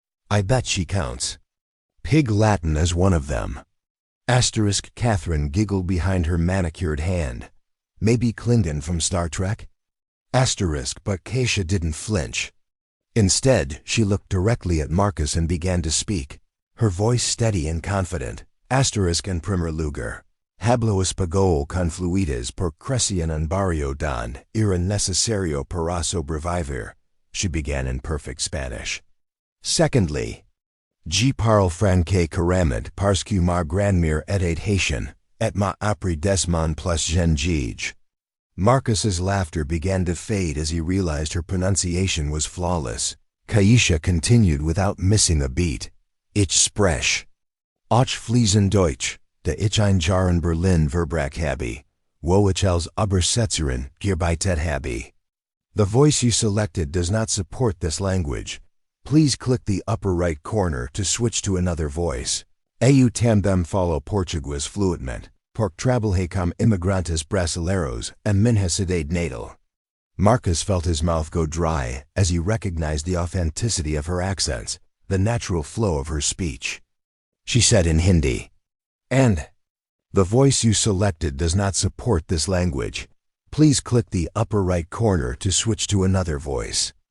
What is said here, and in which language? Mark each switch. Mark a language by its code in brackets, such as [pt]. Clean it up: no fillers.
[en] I bet she counts Pig Latin as one of them. Catherine giggled behind her manicured hand. Maybe Klingon from Star Trek? But Keisha didn't flinch. Instead, she looked directly at Marcus and began to speak, her voice steady and confident. [es] En primer lugar, hablo español con fluidez por crecer en barrio donde era necesario para sobrevivir, [en] she began in perfect Spanish. Secondly, [fr] je parle français couramment parce que ma grand-mère était Haitian, et m'a appris des mots plus jeune. [en] Marcus's laughter began to fade as he realized her pronunciation was flawless. Keisha continued without missing a beat. [de] Ich spreche auch fließend Deutsch, da ich ein Jahr in Berlin verbracht habe, wo ich als Übersetzerin gearbeitet habe. [en] The voice you selected does not support this language. Please click the upper right corner to switch to another voice. [pt] Eu também falo português fluentemente, porque trabalhei como imigrantes brasileiros em minha cidade natal. [en] Marcus felt his mouth go dry as he recognized the authenticity of her accents, the natural flow of her speech. She said in Hindi, and the voice you selected does not support this language. Please click the upper right corner to switch to another voice.